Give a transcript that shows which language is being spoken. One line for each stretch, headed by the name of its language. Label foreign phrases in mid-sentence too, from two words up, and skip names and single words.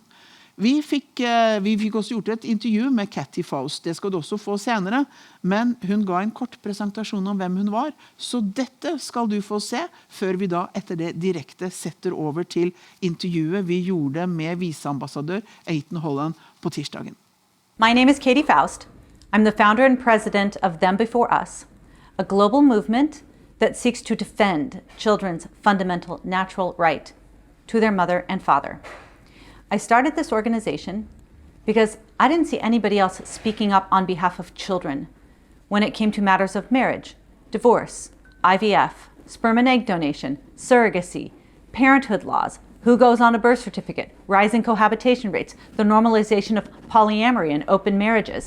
Norwegian: Vi fikk også gjort et intervju med Katy Faust, det skal du også få senere, men hun ga en kort presentasjon om hvem hun var, så dette skal du få se, før vi da etter det direkte setter over til intervjuet vi gjorde med Viseambassadør Eytan Halon på tirsdagen.
English: My name is Katy Faust. I'm the founder and president of Them Before Us, a global movement that seeks to defend children's fundamental natural right to their mother and father. I started this organization because I didn't see anybody else speaking up on behalf of children when it came to matters of marriage, divorce, IVF, sperm and egg donation, surrogacy, parenthood laws, who goes on a birth certificate, rising cohabitation rates, the normalization of polyamory and open marriages.